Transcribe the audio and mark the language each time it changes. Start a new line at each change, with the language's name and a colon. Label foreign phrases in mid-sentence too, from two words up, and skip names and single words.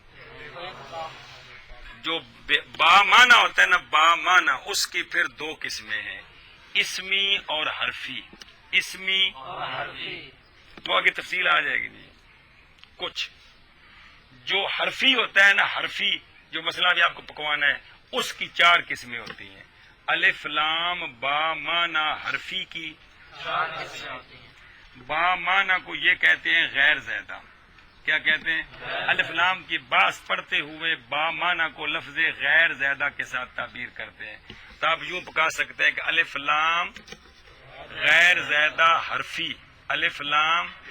Urdu: جو با معنی ہوتا ہے نا با معنی اس کی پھر دو قسمیں ہیں اسمی اور حرفی اسمی تو آگے تفصیل آ جائے گی جی کچھ جو حرفی ہوتا ہے نا حرفی جو مسئلہ بھی آپ کو پکوانا ہے اس کی 4 قسمیں ہوتی ہیں الف لام با معنی حرفی کی 4 قسمیں ہوتی ہیں با معنی کو یہ کہتے ہیں غیر زیادہ کیا کہتے ہیں الف لام کی باس پڑھتے ہوئے با معنی کو لفظ غیر زیادہ کے ساتھ تعبیر کرتے ہیں تو آپ یوں پکا سکتے ہیں کہ الف لام غیر زیادہ حرفی الف لام